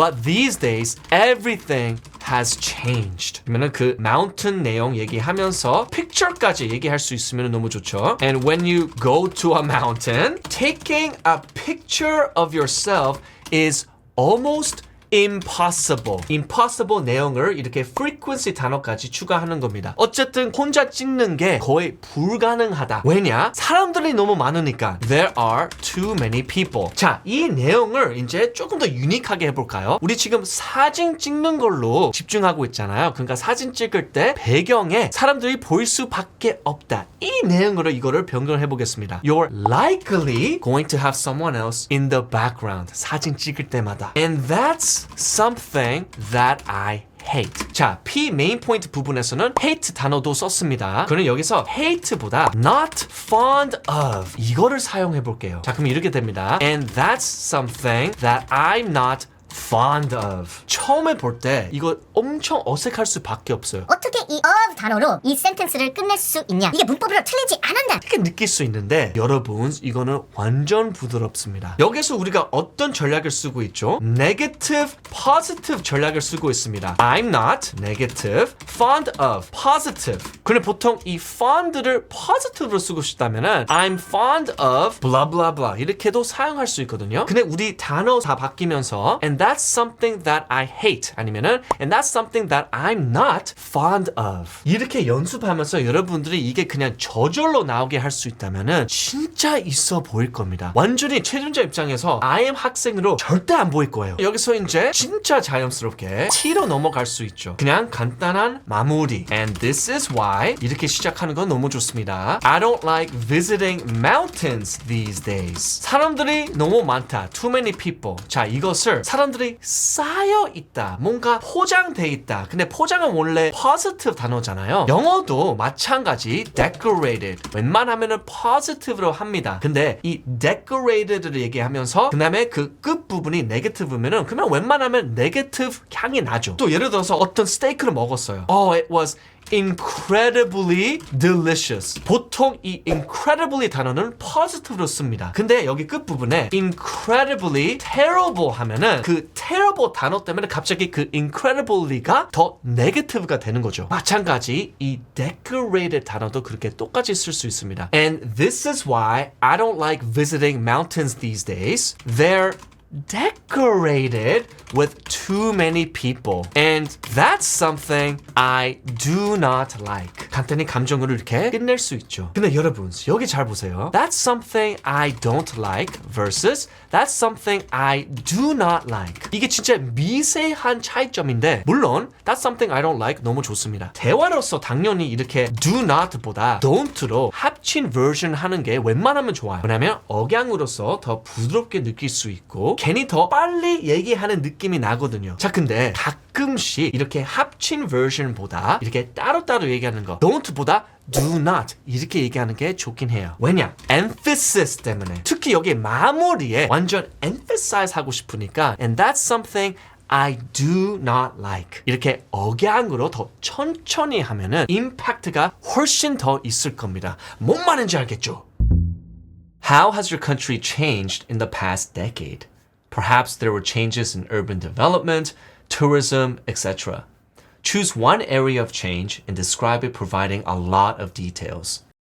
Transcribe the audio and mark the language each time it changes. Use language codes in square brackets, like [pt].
[en] But these days, everything has changed. [ko] 그러면 그 mountain 내용 얘기하면서 picture까지 얘기할 수 있으면 너무 좋죠. [en] And when you go to a mountain, taking a picture of yourself is almost impossible. [ko] impossible 내용을 이렇게 frequency 단어까지 추가하는 겁니다. 어쨌든 혼자 찍는 게 거의 불가능하다. 왜냐? 사람들이 너무 많으니까. [en] There are too many people. [ko] 자, 이 내용을 이제 조금 더 유니크하게 해볼까요? 우리 지금 사진 찍는 걸로 집중하고 있잖아요. 그러니까 사진 찍을 때 배경에 사람들이 보일 수밖에 없다. 이 내용으로 이거를 변경해 보겠습니다. [en] You're likely going to have someone else in the background. [ko] 사진 찍을 때마다. [en] And that's something that I hate. [ko] 자, P 메인 포인트 부분에서는 hate 단어도 썼습니다. 그럼 여기서 hate보다 [en] not fond of [ko] 이거를 사용해 볼게요. 자, 그럼 이렇게 됩니다. [en] And that's something that I'm not fond of. [ko] 처음에 볼 때 이거 엄청 어색할 수밖에 없어요. 어떻게 이 of 단어로 이 센텐스를 끝낼 수 있냐? 이게 문법으로 틀리지 않았나? 이렇게 느낄 수 있는데 여러분 이거는 완전 부드럽습니다. 여기서 우리가 어떤 전략을 쓰고 있죠? negative, positive 전략을 쓰고 있습니다. [en] I'm not negative, fond of, positive. [ko] 근데 보통 이 fond를 positive로 쓰고 싶다면은 [en] I'm fond of blah blah blah [ko] 이렇게도 사용할 수 있거든요. 근데 우리 단어 다 바뀌면서 [en] and that's something that I hate [ko] 아니면은 [en] and that's something that I'm not fond of [ko] 이렇게 연습하면서 여러분들이 이게 그냥 저절로 나오게 할 수 있다면은 진짜 있어 보일 겁니다. 완전히 최준자 입장에서 I am 학생으로 절대 안 보일 거예요. 여기서 이제 진짜 자연스럽게 T로 넘어갈 수 있죠. 그냥 간단한 마무리. [en] And this is why [ko] 이렇게 시작하는 건 너무 좋습니다. [en] I don't like visiting mountains these days. [ko] 사람들이 너무 많다. [en] Too many people. [ko] 자, 이것을 사람들이 쌓여 있다. 뭔가 포장돼 있다. 근데 포장은 원래 positive 단어잖아요. 영어도 마찬가지 decorated. 웬만하면은 positive로 합니다. 근데 이 decorated를 얘기하면서 그 다음에 그 끝부분이 negative면은 그러면 웬만하면 negative 향이 나죠. 또 예를 들어서 어떤 스테이크를 먹었어요. [en] Oh, it was incredibly delicious. [ko] 보통 이 incredibly 단어는 positive로 씁니다. 근데 여기 끝부분에 [en] incredibly terrible [ko] 하면은 그 terrible 단어 때문에 갑자기 그 incredibly가 더 negative가 되는 거죠. 마찬가지 이 decorated 단어도 그렇게 똑같이 쓸 수 있습니다. [en] And this is why I don't like visiting mountains these days. They're decorated with too many people. And that's something I do not like. [ko] 간단히 감정으로 이렇게 끝낼 수 있죠. 근데 여러분, 여기 잘 보세요. [en] That's something I don't like versus that's something I do not like. [ko] 이게 진짜 미세한 차이점인데 물론 [en] that's something I don't like [ko] 너무 좋습니다. 대화로서 당연히 이렇게 do not보다 don't로 합친 버전 하는 게 웬만하면 좋아요. 왜냐면 억양으로서 더 부드럽게 느낄 수 있고 괜히 더 빨리 얘기하는 느낌이 나거든요. 자, 근데 가끔씩 이렇게 합친 버전보다 이렇게 따로따로 얘기하는 거 don't보다 do not 이렇게 얘기하는 게 좋긴 해요. 왜냐? emphasis 때문에. 특히 여기 마무리에 완전 emphasize 하고 싶으니까 [en] and that's something I do not like. [ko] 이렇게 억양으로 더 천천히 하면은 임팩트가 훨씬 더 있을 겁니다. 뭔 말인지 알겠죠? [en] How has your country changed in the past decade? Perhaps there were changes in urban development, tourism, etc. Choose one area of change and describe it, providing a lot of details.